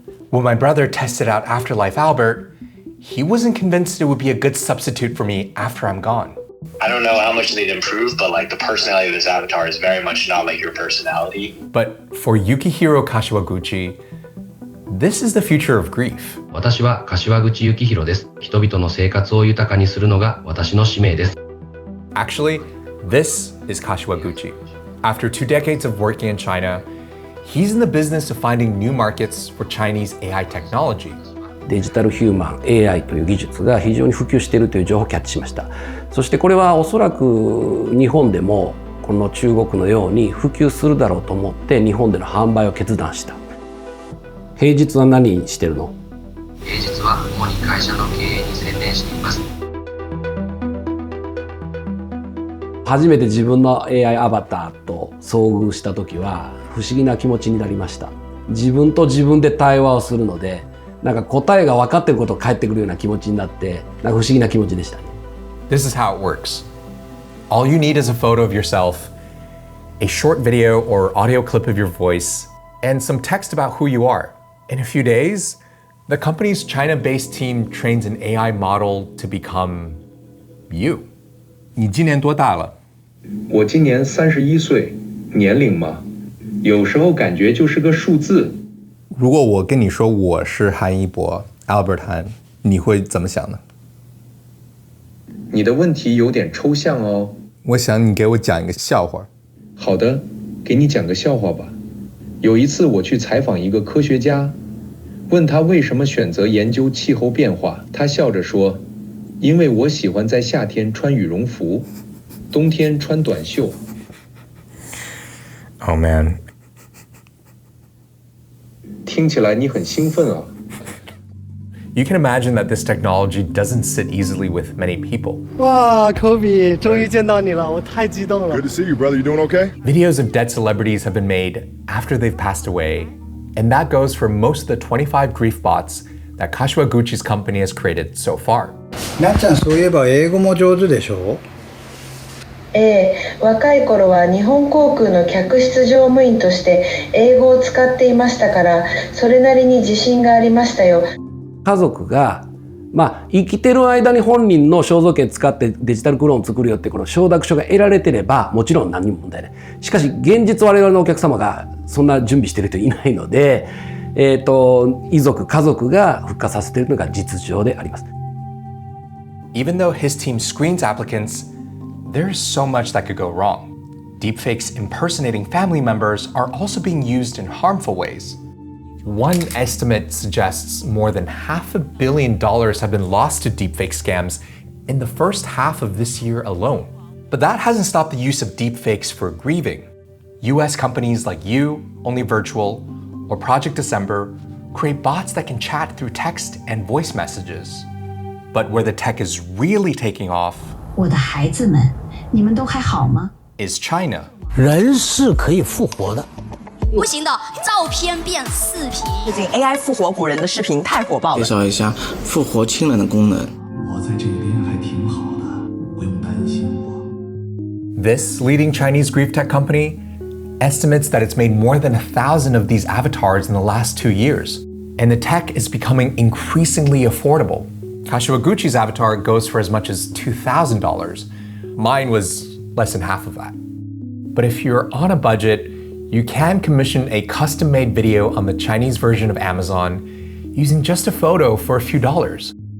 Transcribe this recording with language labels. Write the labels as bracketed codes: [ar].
[en] When my brother tested out Afterlife Albert, he wasn't convinced it would be a good substitute for me after I'm gone. I don't know how much they'd improve, but like the personality of this avatar is very much not like your personality. But for Yukihiro Kashiwaguchi, this is the future of grief. [ja] 私は柏口幸宏です。人々の生活を豊かにするのが私の使命です。 [en] Actually, this is Kashiwaguchi. After 2 decades of working in China, he's in the business of finding new markets for Chinese AI technology. [ja] デジタルヒューマン AI という技術が非常に普及しているという情報をキャッチしました。そしてこれはおそらく日本でもこの中国のように普及するだろうと思って日本での販売を決断した。平日は何してるの？平日は主に会社の経営に専念しています。初めて自分の AI アバターと遭遇した時は不思議な気持ちになりました。自分と自分で対話をするので、なんか答えが分かっていることが返ってくるような気持ちになって、なんか不思議な気持ちでしたね。 [en] This is how it works. All you need is a photo of yourself, a short video or audio clip of your voice, and some text about who you are. In a few days, the company's China-based team trains an AI model to become you. [zh] 你今年多大了？我今年31岁，年龄嘛，有时候感觉就是个数字。如果我跟你说我是韩一博 Albert Han， 你会怎么想呢？你的问题有点抽象哦。我想你给我讲一个笑话。好的，给你讲个笑话吧。有一次我去采访一个科学家，问他为什么选择研究气候变化，他笑着说：“因为我喜欢在夏天穿羽绒服，冬天穿短袖。” [en] Oh man. [zh] 听起来你很兴奋啊。 [en] You can imagine that this technology doesn't sit easily with many people. [zh] 哇 ，Kobe， 终于见到你了，我太激动了。 [en] Good to see you, brother. You doing okay? Videos of dead celebrities have been made after they've passed away, and that goes for most of the 25 grief bots that Kashiwaguchi's company has created so far. [ja] なっちゃん、そういえば英語も上手でしょ？若い頃は日本航空の客室乗務員として英語を使っていましたから、それなりに自信がありましたよ。家族が生きてる間に本人の肖像権使ってデジタルクローンを作るよってこの承諾書が得られてればもちろん何にも問題ない。しかし現実我々のお客様がそんな準備してる人いないので、遺族家族が復活させているのが実情であります。 [en] Even though his team screens applicants, there's so much that could go wrong. Deepfakes impersonating family members are also being used in harmful ways. One estimate suggests more than $500 million have been lost to deepfake scams in the first half of this year alone. But that hasn't stopped the use of deepfakes for grieving. US companies like You, Only Virtual, or Project December create bots that can chat through text and voice messages. But where the tech is really taking off [zh] 我的孩子们，你们都还好吗？ [en] is China. [zh] 人是可以复活的。不行的，照片变4P。最近 AI 复活古人的视频太火爆了。介绍一下复活亲人的功能。我在这边还挺好的，不用担心我。 [en] This leading Chinese grief tech company estimates that it's made more than 1,000 of these avatars in the last 2 years, and the tech is becoming increasingly affordable. Kashiwaguchi's avatar goes for as much as $2,000. Mine was less than half of that. But if you're on a budget, you can commission a custom-made video on the Chinese version of Amazon using just a photo for a few dollars.